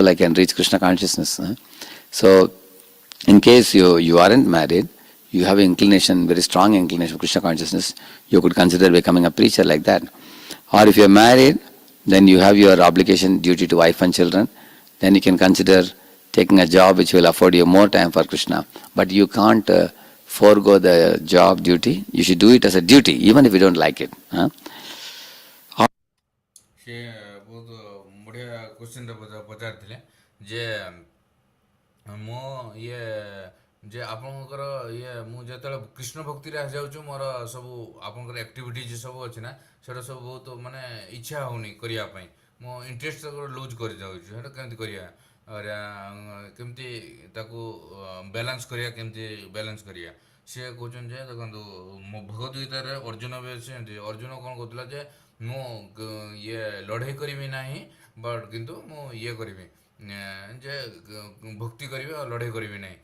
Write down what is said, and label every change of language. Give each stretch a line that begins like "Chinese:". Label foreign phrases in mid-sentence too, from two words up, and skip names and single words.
English: I can reach Krishna consciousness. So in case you aren't married, you have inclination, very strong inclination for Krishna consciousness, you could consider becoming a preacher like that. Or if you are married, then you have your obligation, duty to wife and children. Then you can consider taking a job which will afford you more time for Krishna. But you can't forego the job duty. You should do it as a duty, even if you don't like it.
Odia: ସେ ବହୁତ ବଢ଼ିଆ କ୍ୱେଶ୍ଚିନ୍ଟା ପଚାରିଥିଲେ ଯେ ମୋ ଯେ ଆପଣଙ୍କର ମୁଁ ଯେତେବେଳେ କୃଷ୍ଣ ଭକ୍ତିରେ ଆସିଯାଉଛି ମୋର ସବୁ ଆପଣଙ୍କର ଆକ୍ଟିଭିଟିଜ୍ ସବୁ ଅଛି ନା ସେଇଟା ସବୁ ବହୁତ ମାନେ ଇଚ୍ଛା ହେଉନି କରିବା ପାଇଁ ମୋ
English: interest lose
Odia: କରିଯାଉଛି ସେଇଟା କେମିତି କରିବା କେମିତି ତାକୁ ବାଲାନ୍ସ କରିବା ସେ କହୁଛନ୍ତି ଯେ ଦେଖନ୍ତୁ ମୋ ଭଗବତ ଗୀତାରେ ଅର୍ଜୁନ ବି ଅଛି ଏମିତି ଅର୍ଜୁନ କ'ଣ କହୁଥିଲା ଯେ ମୁଁ ଇଏ ଲଢ଼େଇ କରିବି ନାହିଁ ବଟ୍ କିନ୍ତୁ ମୁଁ ଇଏ କରିବି ଯେ ଭକ୍ତି କରିବି ଆଉ ଲଢ଼େଇ କରିବି ନାହିଁ।